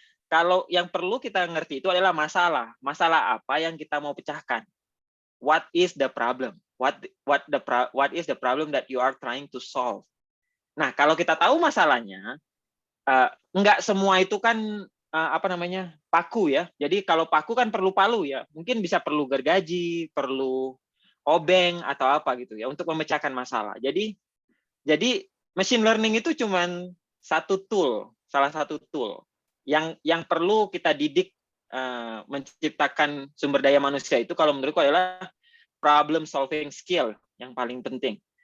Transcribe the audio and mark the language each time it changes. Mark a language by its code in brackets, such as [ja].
[id] Kalau yang perlu kita ngerti itu adalah masalah. Masalah apa yang kita mau pecahkan? [en] What is the problem? What is the problem that you are trying to solve? [id] Nah, kalau kita tahu masalahnya, nggak semua itu kan paku ya. Jadi kalau paku kan perlu palu ya. Mungkin bisa perlu gergaji, perlu obeng atau apa gitu ya untuk memecahkan masalah. Jadi machine learning itu cuman salah satu tool yang perlu kita didik menciptakan sumber daya manusia itu, kalau menurutku adalah problem solving skill yang paling penting.